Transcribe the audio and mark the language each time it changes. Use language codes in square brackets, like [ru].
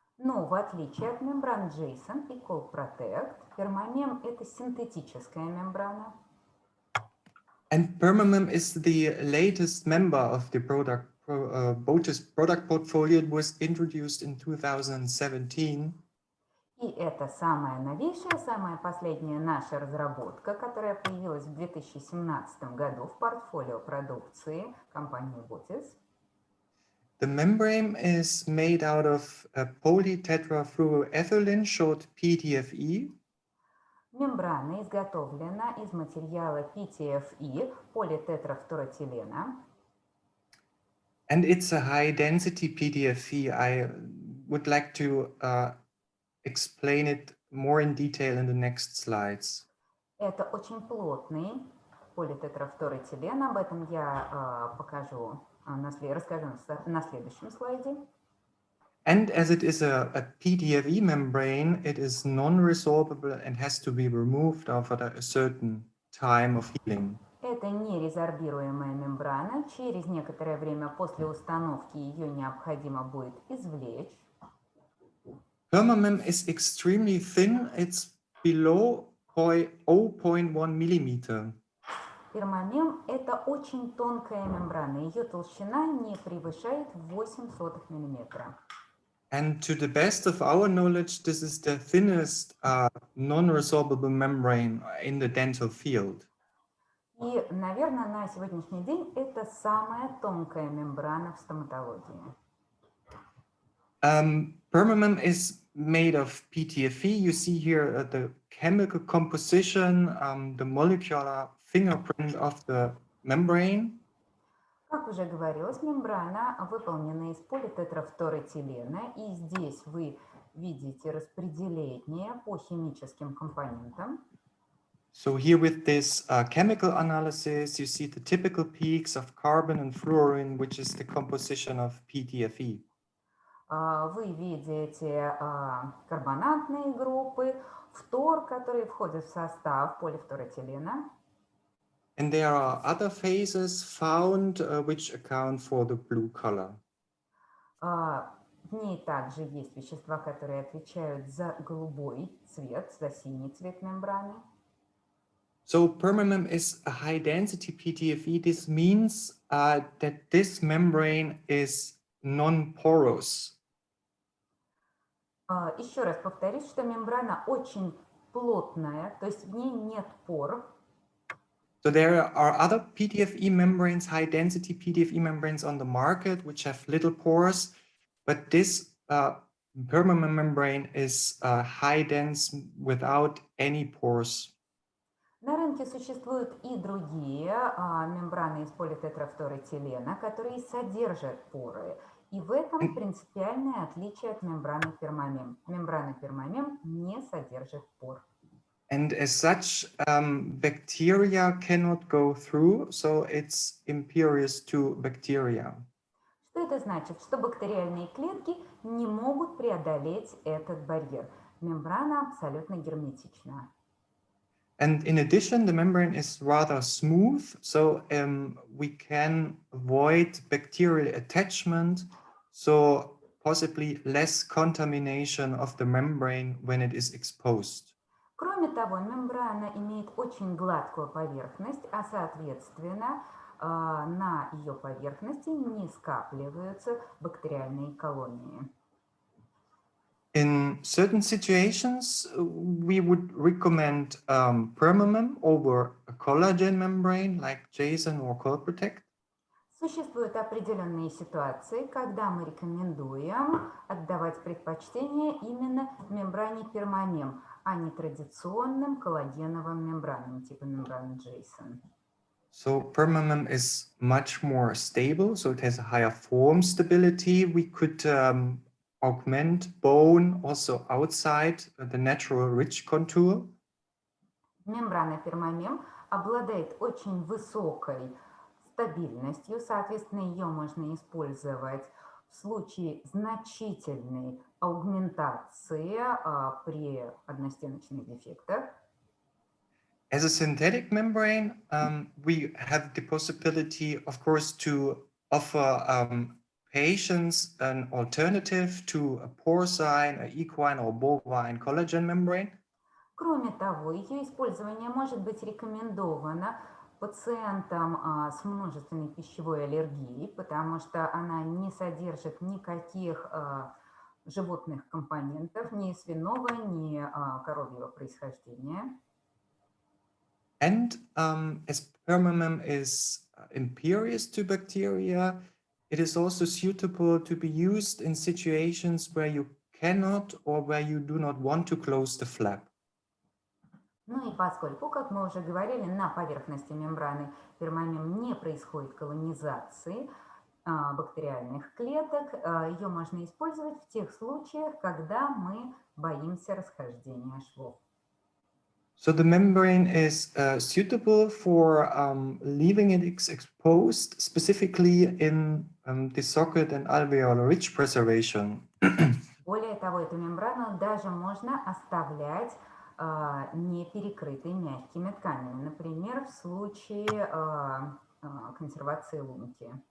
[ru] Но в отличие от мембран JSON и colloprotect, permamem это синтетическая мембрана. [en] And permamem is the latest member of the Botis product portfolio. It was introduced in 2017. [ru] И это самая новейшая, самая последняя наша разработка, которая появилась в 2017 году в портфолио продукции компании Botis. [en] The membrane is made out of polytetrafluoroethylene, short PTFE. [ru] Мембрана изготовлена из материала PTFE, политетрафторэтилена. [en] And it's a high density PTFE. I would like to explain it more in detail in the next slides. [ru] Это очень плотный политетрафторэтилен, об этом я расскажу на следующем слайде. [en] And as it is a PTFE membrane, it is non-resorbable and has to be removed after a certain time of healing. [ru] Это нерезорбируемая мембрана. Через некоторое время после установки ее необходимо будет извлечь. [en] Permamem is extremely thin. It's below 0.1 millimeter. [ru] Permamem это очень тонкая мембрана. Ее толщина не превышает 0,08 мм. [en] And to the best of our knowledge, this is the thinnest non-resorbable membrane in the dental field. [ru] И, наверное, на сегодняшний день это самая тонкая мембрана в стоматологии. [en] Permamem is made of PTFE. You see here the chemical composition, the molecular fingerprint of the membrane. [ru] Как уже говорилось, мембрана выполнена из политетрафторэтилена, и здесь вы видите распределение по химическим компонентам. [en] So here with this chemical analysis, you see the typical peaks of carbon and fluorine, which is the composition of PTFE. [ru] Вы видите карбонатные группы, фтор, которые входят в состав полифторэтилена. [en] And there are other phases found which account for the blue color. [ru] В ней также есть вещества, которые отвечают за голубой цвет, за синий цвет мембраны. [en] So permamem is a high density PTFE. This means that this membrane is non-porous. [ru] Еще раз повторюсь, что мембрана очень плотная, то есть в ней нет пор. [en] So there are other PTFE membranes, high density PTFE membranes on the market, which have little pores, but this permamem membrane is high dense without any pores. [ru] На рынке существуют и другие мембраны из политетрафторэтилена, которые содержат поры. И в этом принципиальное отличие от мембраны пермамем. Мембрана пермамем не содержит пор. [en] And as such, bacteria cannot go through, so it's impervious to bacteria. [ru] Что это значит? Что бактериальные клетки не могут преодолеть этот барьер. Мембрана абсолютно герметична. [en] And in addition, the membrane is rather smooth, so we can avoid bacterial attachment, so possibly less contamination of the membrane when it is exposed. [ru] Кроме того, мембрана имеет очень гладкую поверхность, а соответственно на ее поверхности не скапливаются бактериальные колонии. [en] In certain situations, we would recommend permamem over a collagen membrane like Jason or Colprotect. [ru] Существуют определенные ситуации, когда мы рекомендуем отдавать предпочтение именно мембране пермамем, а не традиционным коллагеновым мембранам типа мембраны Jason. [en] So permamem is much more stable, so it has a higher form stability. We could augment bone also outside the natural ridge contour. [ru] Мембрана пермамем обладает очень высокой стабильностью, соответственно, ее можно использовать в случае значительной аугментации при одностеночных дефектах. [en] As a synthetic membrane, we have the possibility, of course, to offer patients an alternative to a porcine, a equine or bovine collagen membrane. [ru] Кроме того, ее использование может быть рекомендовано пациентам с множественной пищевой аллергией, потому что она не содержит никаких животных компонентов, ни свиного, ни коровьего происхождения. [en] And as permamem is impervious to bacteria, it is also suitable to be used in situations where you cannot or where you do not want to close the flap. [ru] Ну и поскольку, как мы уже говорили, на поверхности мембраны пермамем не происходит колонизации бактериальных клеток, ее можно использовать в тех случаях, когда мы боимся расхождения швов. [en] So the membrane is suitable for leaving it exposed, specifically in the socket and alveolar ridge preservation. [ru] Более того, эту мембрану даже можно оставлять не перекрытой мягкими тканями, например, в случае консервации лунки.